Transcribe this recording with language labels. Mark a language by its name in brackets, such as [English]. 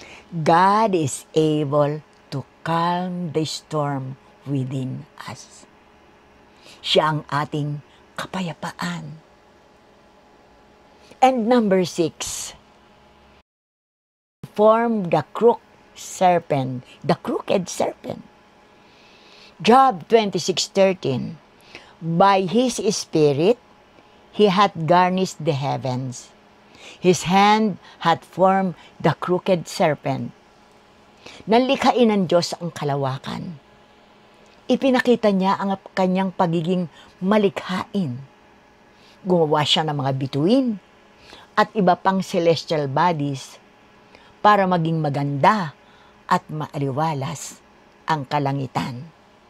[English] God is able to calm the storm within us. [Filipino] Siya ang ating kapayapaan. [English] And number 6, form the crooked serpent. Job 26:13. By his spirit he hath garnished the heavens. His hand hath formed the crooked serpent. [Filipino] Nalikhain ng Diyos ang kalawakan. Ipinakita niya ang kanyang pagiging malikhain. Gumawa siya ng mga bituin at iba pang celestial bodies para maging maganda at maaliwalas ang kalangitan.